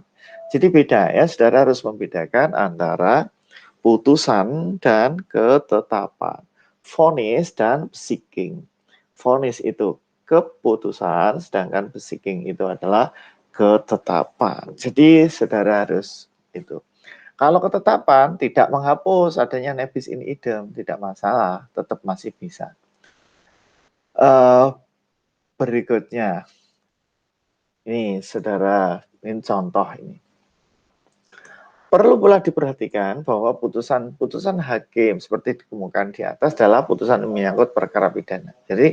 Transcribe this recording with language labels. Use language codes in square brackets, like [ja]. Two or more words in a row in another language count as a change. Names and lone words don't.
[id] Jadi beda ya, saudara harus membedakan antara putusan dan ketetapan. Vonis dan besiking. Vonis itu keputusan, sedangkan besiking itu adalah ketetapan. Jadi saudara harus itu. Kalau ketetapan tidak menghapus adanya [la] nebis in idem, [id] tidak masalah, tetap masih bisa. Berikutnya, ini saudara, ini contoh ini. Perlu pula diperhatikan bahwa putusan hakim seperti dikemukakan di atas adalah putusan menyangkut perkara pidana.